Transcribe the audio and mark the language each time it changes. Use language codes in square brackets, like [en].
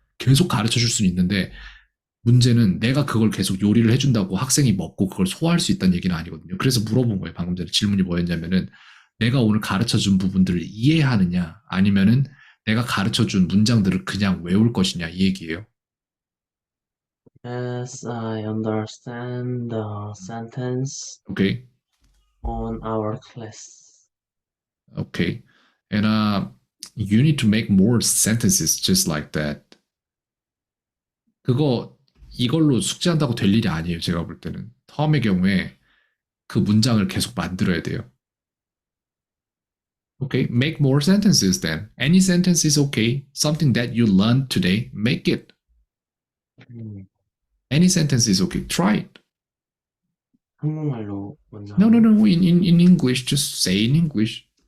[ko] 계속 가르쳐 줄 수는 있는데 문제는 내가 그걸 계속 요리를 해준다고 학생이 먹고 그걸 소화할 수 있다는 얘기는 아니거든요. 그래서 물어본 거예요. 방금 전에 질문이 뭐였냐면은 내가 오늘 가르쳐 준 부분들을 이해하느냐 아니면은 내가 가르쳐 준 문장들을 그냥 외울 것이냐 이 얘기예요. [en] Yes, I understand the sentence [ko] 오케이. [en] on our class. Okay. And you need to make more sentences just like that. [ko] 그거 이걸로 숙제한다고 될 일이 아니에요. 제가 볼 때는. 텀의 경우에 그 문장을 계속 만들어야 돼요. [en] Okay, make more sentences then. Any sentence is okay. Something that you learned today, make it. 음, Any sentence is okay. Try it. [ko] 한국말로 먼저. [en] No, no, no. In English, just say in English.